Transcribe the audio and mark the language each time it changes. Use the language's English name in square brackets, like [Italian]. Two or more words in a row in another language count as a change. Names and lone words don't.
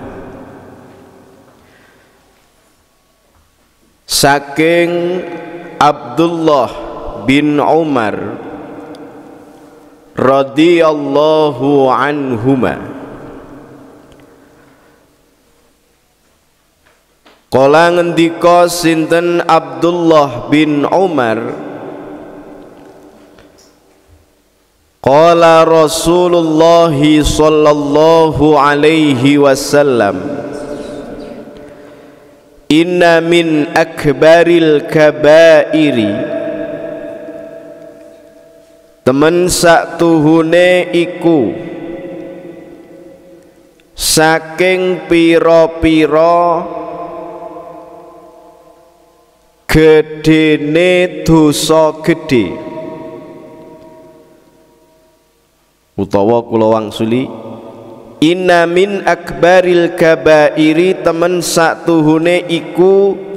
[Javanese] saking Abdullah bin Umar [Arabic] رضي الله عنهما, [Javanese] kala ngendika sinten Abdullah bin Umar, [Arabic] قال رسول الله صلى الله عليه وسلم إن من أكبر الكبائر, [Javanese] temen saktuhune iku saking pira-pira gedene dosa gedhe, utawa kula wangsuli [Arabic] إن من أكبر الكبائر, [Javanese] temen saktuhune iku